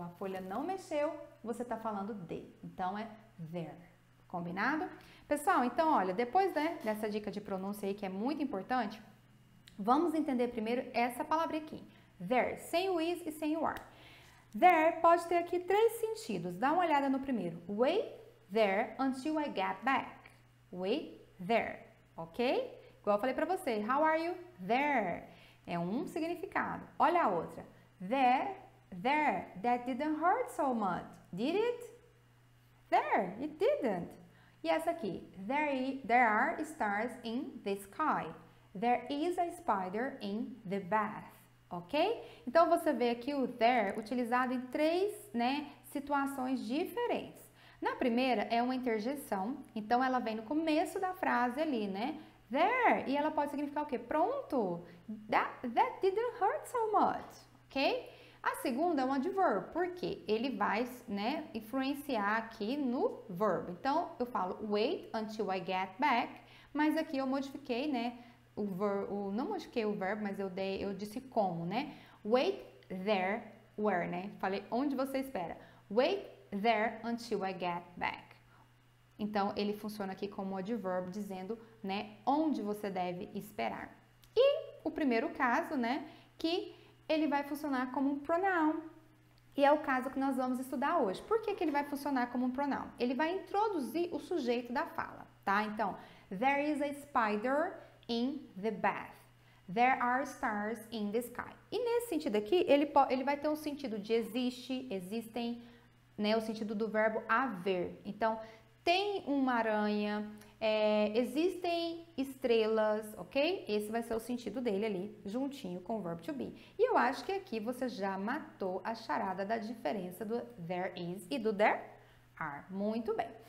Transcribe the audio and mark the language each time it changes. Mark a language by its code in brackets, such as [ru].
[pt] A folha não mexeu, você tá falando de. Então, é there. Combinado? Pessoal, então, olha, depois dessa dica de pronúncia aí, que é muito importante, vamos entender primeiro essa palavra aqui. There, sem o is e sem o are. There pode ter aqui 3 sentidos. Dá uma olhada no primeiro. [en] Wait there until I get back. Wait there, ok? [pt] Igual eu falei pra você. [en] How are you? There. [pt] É um significado. Olha a outra. [en] There, that didn't hurt so much. Did it? There, it didn't. [pt] E essa aqui. [en] There are stars in the sky. There is a spider in the bath. Ok? [pt] Então, você vê aqui o there utilizado em 3, situações diferentes. Na primeira, é uma interjeição. Então, ela vem no começo da frase ali, né? There. E ela pode significar o quê? [en] Pronto. That didn't hurt so much. Ok? [pt] A segunda é um adverb. Por quê? Ele vai, influenciar aqui no verbo. Então, eu falo [en] wait until I get back. [pt] Mas aqui eu modifiquei, não modifiquei o verbo, mas eu disse como, né? [en] Wait there, where, [pt] Falei onde você espera. [en] Wait there until I get back. [pt] Então, ele funciona aqui como adverb, dizendo, onde você deve esperar. E o primeiro caso, que ele vai funcionar como um pronoun. E é o caso que nós vamos estudar hoje. Por que ele vai funcionar como um pronoun? Ele vai introduzir o sujeito da fala, tá? [en] Então, there is a spider in the bath. There are stars in the sky. [pt] E nesse sentido aqui, ele vai ter um sentido de existe, existem, o sentido do verbo haver. Então, tem uma aranha, existem estrelas, ok? Esse vai ser o sentido dele ali, juntinho com o verbo to be. E eu acho que aqui você já matou a charada da diferença do there is e do there are. Muito bem.